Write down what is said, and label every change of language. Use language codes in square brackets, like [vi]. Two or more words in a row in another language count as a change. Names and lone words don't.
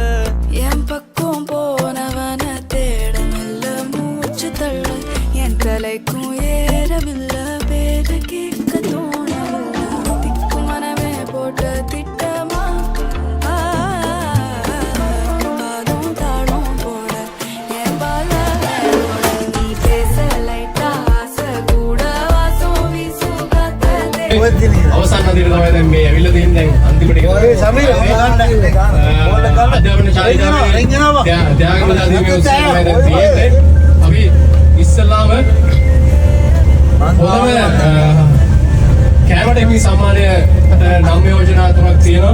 [ta] என் பக்கம் போனவன தேடமெல்ல மூச்சு தள்ள என் தலைக்கும் ஏறவில்லை பேர கேட்க தோணவில்லை திக்கு மனமே போட்ட திட்டமா பாதம் தாளம் போட என் பால நீ பேச லைட்டா ஆசை கூட வாசம் வீசுகாத்ததே [si] අවසන් අදිට තමයි දැන් මේ ඇවිල්ලා තියෙන දැන් අන්තිමට ඔය සමීර අධ්‍යාපන ශාලාවේ ත්‍යාගවල අධිමේ උත්සවය තමයි දැන් තියෙන්නේ. අපි ඉස්සල්ලාම හොඳම කැමරට හිමි සම්මානය නම් යෝජනා තුනක් තියෙනවා.